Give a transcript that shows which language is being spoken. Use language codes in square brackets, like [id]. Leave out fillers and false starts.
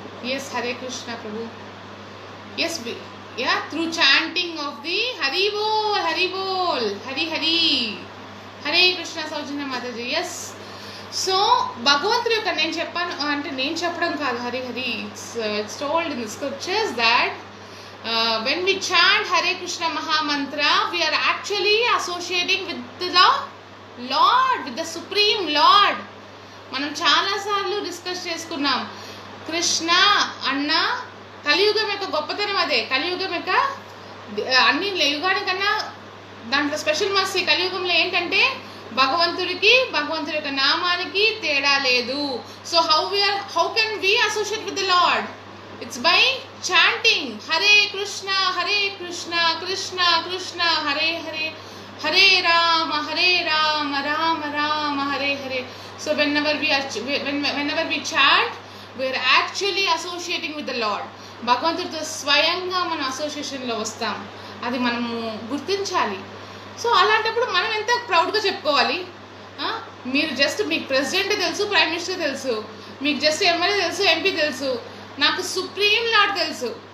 [en] Yes, Hare Krishna Prabhu. Yes, through chanting of the Hari Bol, Hari Bol, Hari Hari, Hare Krishna Saujanya Mataji. Yes. [te] So, భగవంతుడి యొక్క నేను చెప్పడం కాదు, Hari Hari. [en] It's told in the scriptures that when we chant Hare Krishna Mahamantra, we are actually associating with the Lord, with the Supreme Lord. [te] మనం చాలాసార్లు discuss చేసుకున్నాం. కృష్ణ అన్న కలియుగం యొక్క గొప్పతనం అదే. కలియుగం యొక్క అన్ని యుగానికన్నా దాంట్లో స్పెషల్ మస్తీ కలియుగంలో ఏంటంటే భగవంతుడి యొక్క నామానికి తేడా లేదు. [en] So how can we associate with the Lord? It's by chanting Hare Krishna Krishna Krishna Hare Hare, Hare Rama Rama Rama Hare Hare. So whenever we chant, we are actually associating with the Lord. [te] భగవంతుడితో స్వయంగా మనం అసోసియేషన్లో వస్తాం. అది మనము గుర్తించాలి. సో అలాంటప్పుడు మనం ఎంత ప్రౌడ్గా చెప్పుకోవాలి. మీరు జస్ట్ మీకు ప్రెసిడెంట్ తెలుసు, ప్రైమ్ మినిస్టర్ తెలుసు, మీకు జస్ట్ ఎమ్మెల్యే తెలుసు, ఎంపీ తెలుసు, నాకు సుప్రీం లార్డ్ తెలుసు.